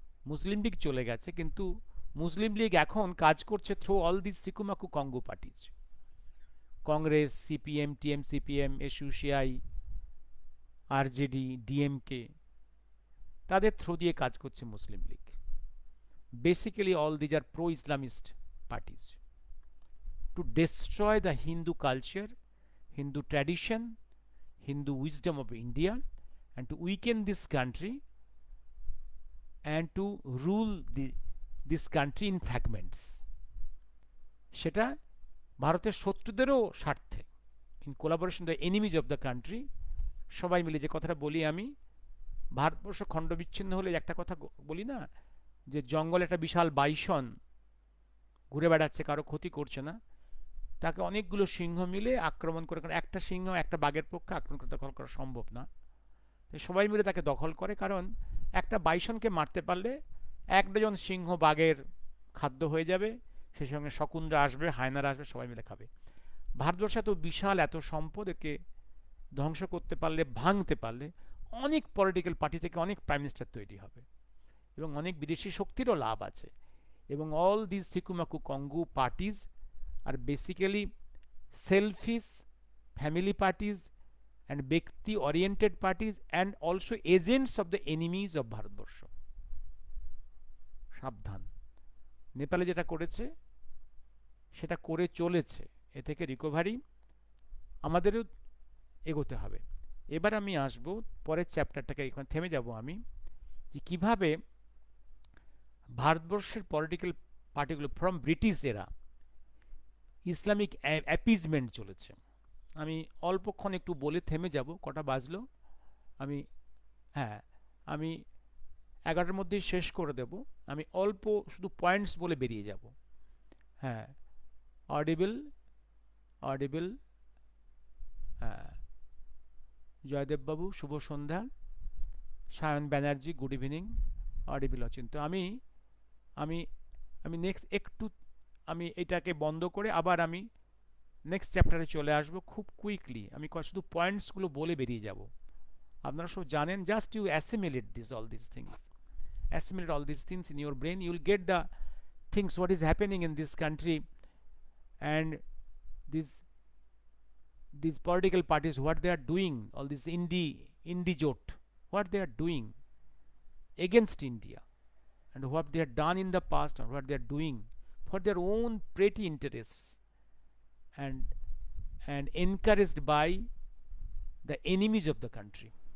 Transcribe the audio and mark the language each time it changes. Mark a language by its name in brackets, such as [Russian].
[Bangla] মুসলিম লীগ চলে গেছে, কিন্তু মুসলিম লীগ এখন কাজ করছে [English] through all this সিকুমাকু কঙ্গু parties, [Bangla] Congress, CPM, টিএমসিপিএম, SUCI, RJD, DMK, তাদের থ্রু দিয়ে কাজ করছে মুসলিম League. [English] Basically all these are pro Islamist parties to destroy the Hindu culture, Hindu tradition, Hindu wisdom of India, and to weaken this country and to rule this country in fragments. [Bangla] সেটা ভারতের শত্রুদেরও স্বার্থে, [English] In collaboration the enemies of the country. [Bangla] সবাই মিলে যে কথাটা বলি আমি, ভারতবর্ষ খণ্ড বিচ্ছিন্ন হলে একটা কথা বলি না, যে জঙ্গলে একটা বিশাল বাইসন ঘুরে বেড়াচ্ছে, কারো ক্ষতি করছে না, তাকে অনেকগুলো সিংহ মিলে আক্রমণ করে, কারণ একটা সিংহ একটা বাঘের পক্ষে আক্রমণ করে দখল করা সম্ভব না, সবাই মিলে তাকে দখল করে। কারণ একটা বাইসনকে মারতে পারলে 1 ডজন সিংহ বাঘের খাদ্য হয়ে যাবে, সেই সঙ্গে শকুনরা আসবে, হায়নারা আসবে, সবাই মিলে খাবে। ভারতবর্ষে এত বিশাল এত সম্পদ, একে ধ্বংস করতে পারলে, ভাঙতে পারলে অনেক পলিটিক্যাল পার্টি থেকে অনেক প্রাইম মিনিস্টার তৈরি হবে এবং অনেক বিদেশি শক্তিরও লাভ আছে। এবং [English] all these Sikumaku Kongu parties are basically selfish family parties and Bhakti oriented parties and also agents of the enemies of ভারতবর্ষ। [Bangla] সাবধান, নেপালে যেটা করেছে সেটা করে চলেছে, এ থেকে রিকভারি আমাদেরও এগোতে হবে। এবার আমি আসবো পরের চ্যাপ্টারটাকে, এখানে থেমে যাব আমি, যে কিভাবে ভারতবর্ষের পলিটিক্যাল পার্টিগুলো ফ্রম ব্রিটিশ এরা ইসলামিক অ্যাপিজমেন্ট চলেছে। আমি অল্পক্ষণ একটু বলে থেমে যাব, কটা বাজলো, আমি আমি 11টার মধ্যেই শেষ করে দেব। আমি অল্প শুধু পয়েন্টস বলে বেরিয়ে যাব। অডিবল, জয়দেববাবু শুভ সন্ধ্যা, Sayan Banerjee good evening, audible Achinta. আমি নেক্সট একটু আমি এটাকে বন্ধ করে আবার আমি নেক্সট চ্যাপ্টারে চলে আসবো খুব কুইকলি। আমি শুধু পয়েন্টসগুলো বলে বেরিয়ে যাব। আপনারা সব জানেন, [English] Just you assimilate all these things, assimilate all these things in your brain, you will get the things what is happening in this country and these political parties, what they are doing, all this indie jot, what they are doing against India, and what they have done in the past, and what they are doing for their own petty interests, and encouraged by the enemies of the country.